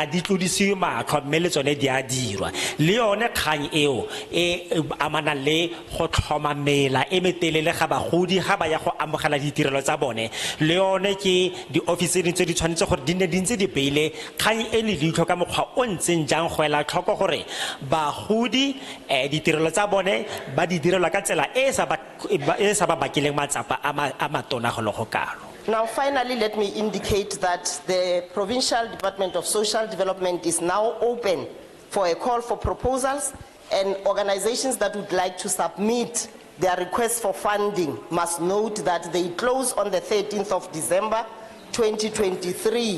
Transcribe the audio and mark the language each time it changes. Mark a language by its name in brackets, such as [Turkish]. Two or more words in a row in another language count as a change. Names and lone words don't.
[Tswana] di tlodisiwe matlho mme le tsone di a dirwa le yone kgang eo e amana le go tlhomamela e metelele ga bagodi ga ba ya go amogela ditirelo tsa bone le yone ke di office tse di tshwanetse gore di ne di ntse di beile kgang e le leitlho ka mokgwa o ntseng jang go ela tlhoko gore bagodi ditirelo tsa bone ba di direlwa ka tsela e sa ba bakileng matsapa a matona go le go kalo. [English] Now finally, let me indicate that the Provincial Department of Social Development is now open for a call for proposals, and organizations that would like to submit their requests for funding must note that they close on the 13th of December 2023.